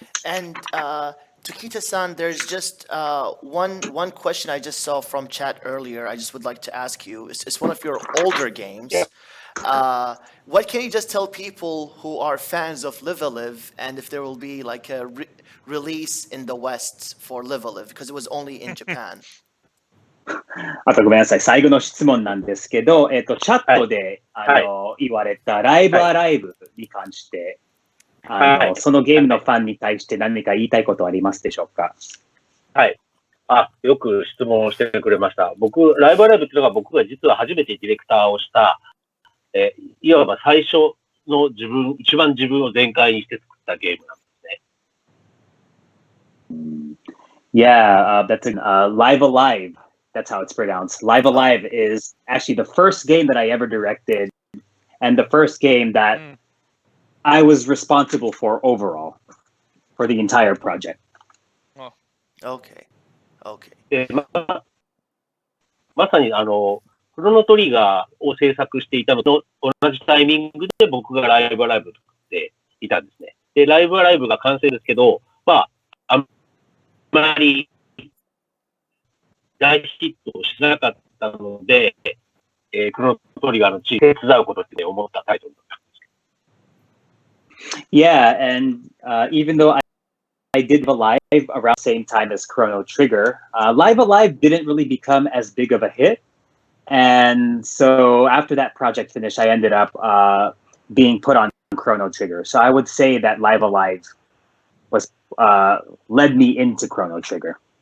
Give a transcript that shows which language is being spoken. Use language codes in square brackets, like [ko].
[en] And Tokita-san, there's just one question I just saw from chat earlier. I just would like to ask you. It's one of your older games. Yeah. What can you just tell people who are fans of Live a Live, and if there will be like a release in the West for Live a Live, because it was only in Japan? [ja] あとごめんなさい。最後の質問なんですけど、チャットで、言われたライブアライブに関して、そのゲームのファンに対して何か言いたいことはありますでしょうか？はい。よく質問してくれました。僕、ライブアライブっていうのが僕が実は初めてディレクターをした、いわば最初の一番自分を全開にして作ったゲームなんですね。 [en] Yeah, that's Live Alive. That's how it's pronounced. Live Alive is actually the first game that I ever directed, and the first game that I was responsible for overall for the entire project. Okay. Okay. [ja] で、まさにクロノトリガーを制作していたのと同じタイミングで僕がライブアライブを作っていたんですね。で、ライブアライブが完成ですけど、あんまり大ヒットをしなかったので、クロノトリガーのチームを手伝うことって思ったタイトルだったんですけど。 [en] Yeah, and even though I did Live around the same time as Chrono Trigger, Live Alive didn't really become as big of a hit. And so after that project finished, I ended up being put on Chrono Trigger. So I would say that Live Alive was led me into Chrono Trigger.